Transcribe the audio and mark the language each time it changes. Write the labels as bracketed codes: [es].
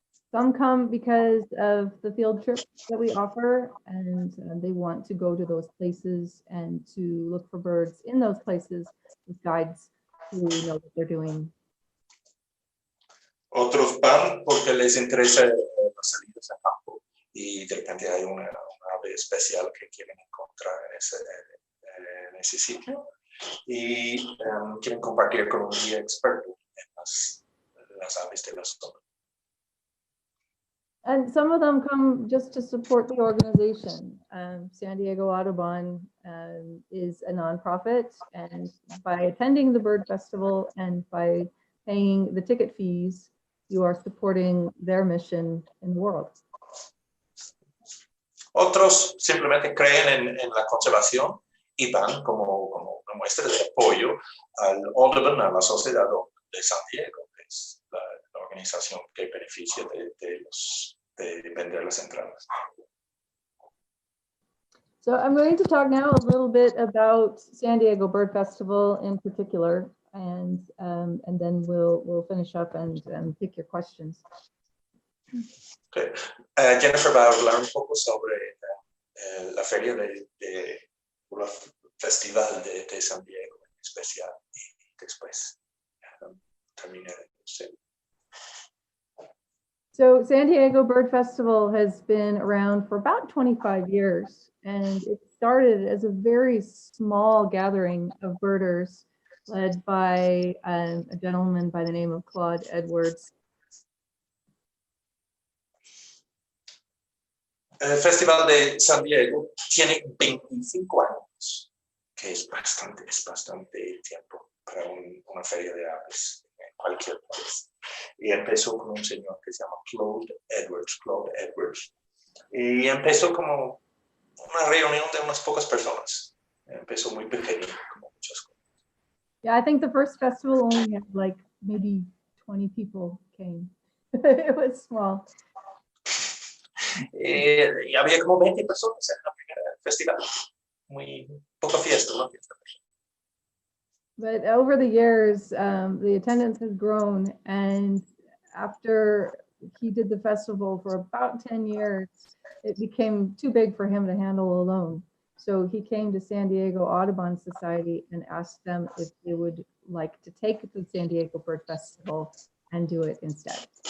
[en] Some come because of the field trips that we offer, and they want to go to those places and to look for birds in those places with guides who know what they're doing. [es] Otros van porque les interesa las salidas a campo y de repente hay una ave especial que quieren encontrar en ese sitio y quieren compartir con un guía experto en las aves de la zona. [en] And some of them come just to support the organization. San Diego Audubon is a nonprofit, and by attending the Bird Festival and by paying the ticket fees, you are supporting their mission in the world. [es] Otros simplemente creen en la conservación y van como una muestra de apoyo al Audubon, a la sociedad de San Diego, que es la organización que beneficia de vender las entradas. [en] So I'm going to talk now a little bit about San Diego Bird Festival in particular, and then we'll finish up and pick your questions. Okay. [es] Jennifer va a hablar un poco sobre la feria de festival de San Diego en especial y después terminaré. [en] So San Diego Bird Festival has been around for about 25 years, and it started as a very small gathering of birders led by a gentleman by the name of Claude Edwards. [es] El Festival de San Diego tiene 25 años, que es bastante tiempo para una feria de aves en cualquier país. Y empezó con un señor que se llama Claude Edwards. Y empezó como una reunión de unas pocas personas. Empezó muy pequeño, como muchas cosas. [en] Yeah, I think the first festival only had like maybe 20 people came. It was small. [es] Y había como 20 personas en la primera festival. Muy poca fiesta, una fiesta. [en] But over the years, the attendance has grown, and after he did the festival for about 10 years, it became too big for him to handle alone. So he came to San Diego Audubon Society and asked them if they would like to take the San Diego Bird Festival and do it instead.